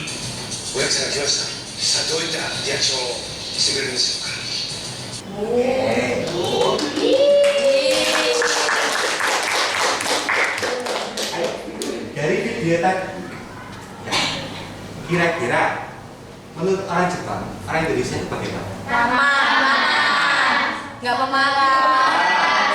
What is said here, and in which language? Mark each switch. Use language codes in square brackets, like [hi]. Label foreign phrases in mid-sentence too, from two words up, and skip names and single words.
[ja] おやつが来ました。さあどういったリアクションをしてくれるんでしょうか。 [id] Dari video tadi, ya, kira-kira menurut orang Jepang, orang Indonesia itu bagaimana? Nggak pemarah.